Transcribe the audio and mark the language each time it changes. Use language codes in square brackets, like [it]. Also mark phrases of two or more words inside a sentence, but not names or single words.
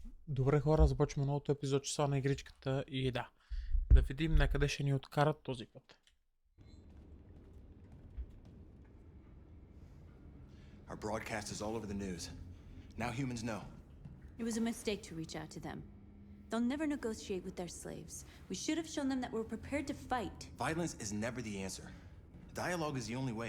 [bg] Добре хора, започваме новото епизод часа на игричката и да видим на къде ще ни откарат този път. [en] Our broadcast is all over the news. Now humans know. It was a mistake to reach out to them. They'll never negotiate with their slaves. We should have shown them that we're prepared to fight. Violence is never the answer. Dialogue is the only way.